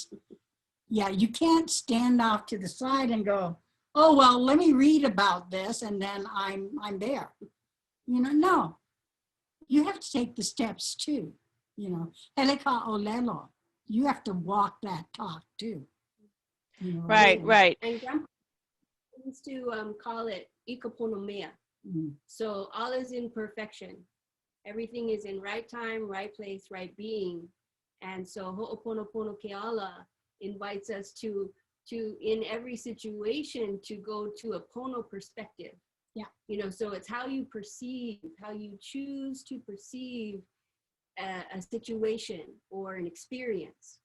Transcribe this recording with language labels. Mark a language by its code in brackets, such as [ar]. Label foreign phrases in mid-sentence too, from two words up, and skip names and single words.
[en] Yeah, you can't stand off to the side and go, oh, well, let me read about this and then I'm there. You know, no, you have to take the steps too, you know. [haw] Heleka olelo, [en] you have to walk that talk too. You know, Right, right. And grandpa used to call it [haw] ʻIkapono mea. [en] So all is in perfection. Everything is in right time, right place, right being. And so [haw] Ho'opono Pono Ke Ala [en] invites us to in every situation to go to a pono perspective. Yeah. You know, so it's how you perceive, how you choose to perceive a situation or an experience.